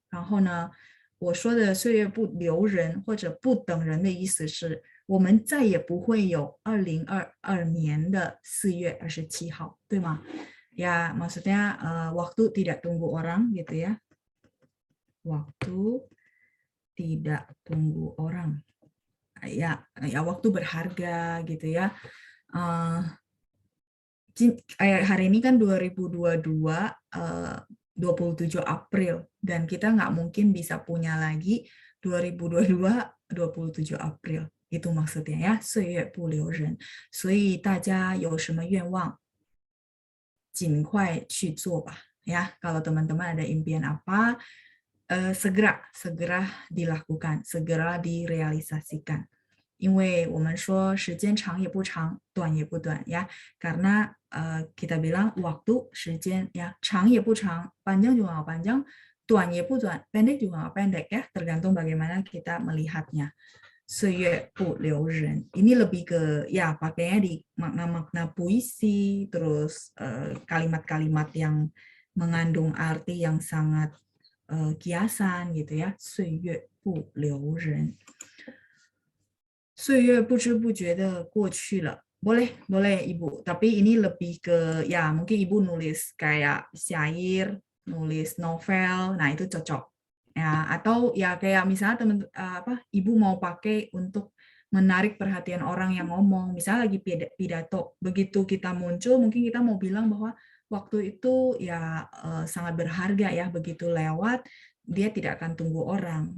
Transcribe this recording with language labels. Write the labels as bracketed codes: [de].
[zh] 然后呢，我说的岁月不留人或者不等人的意思是，我们再也不会有2022年的4月27号，对吗？ [id] Ya, maksudnya waktu tidak tunggu orang gitu ya. Waktu tidak tunggu orang. Ya waktu berharga gitu ya. Hari ini kan 2022 27 April dan kita nggak mungkin bisa punya lagi 2022 27 April. Itu maksudnya ya, 岁月不留人。 [zh] 所以大家有什么愿望，尽快去做吧。 [id] Ya, kalau teman-teman ada impian apa, segera dilakukan, segera direalisasikan. [zh] 因为我们说时间长也不长，短也不短呀。 [id] Karena kita bilang waktu, 时间 ya, [zh] 长也不长, [id] panjang juga nggak panjang, [zh] 短也不短, [id] pendek juga nggak pendek ya, tergantung bagaimana kita melihatnya. [zh] 岁月不留人. [id] Ini lebih ke ya pakainya di makna-makna puisi, terus kalimat-kalimat yang mengandung arti yang sangat kiasan gitu ya. [zh] 岁月不留人. 岁月不知不觉的过去了. [id] Boleh, boleh Ibu. Tapi ini lebih ke ya mungkin Ibu nulis kayak syair, nulis novel. Nah, itu cocok. Ya, atau ya kayak misalnya Ibu mau pakai untuk menarik perhatian orang yang ngomong. Misalnya lagi pidato. Begitu kita muncul, mungkin kita mau bilang bahwa waktu itu ya sangat berharga ya, begitu lewat dia tidak akan tunggu orang.